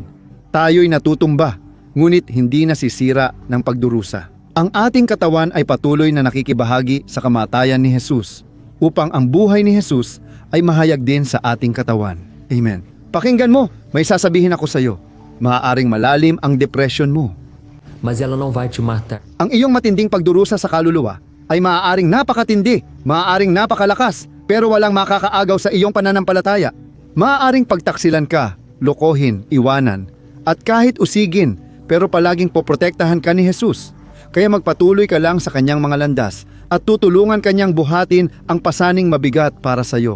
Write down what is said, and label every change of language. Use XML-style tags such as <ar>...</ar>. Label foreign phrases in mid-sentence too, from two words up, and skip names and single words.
<tl>Tayo'y natutumba, ngunit hindi nasisira ng pagdurusa. Ang ating katawan ay patuloy na nakikibahagi sa kamatayan ni Jesus, upang ang buhay ni Jesus ay mahayag din sa ating katawan. Amen. Pakinggan mo, may sasabihin ako sa iyo. Maaaring malalim ang depression mo.</tl> <pt>Mas ela não vai te matar.</pt> <tl>Ang iyong matinding pagdurusa sa kaluluwa ay maaaring napakatindi, maaaring napakalakas, pero walang makakaagaw sa iyong pananampalataya. Maaaring pagtaksilan ka, lokohin, iwanan, at kahit usigin, pero palaging poprotektahan ka ni Jesus. Kaya magpatuloy ka lang sa kanyang mga landas at tutulungan kanyang buhatin ang pasaning mabigat para sa iyo.</tl>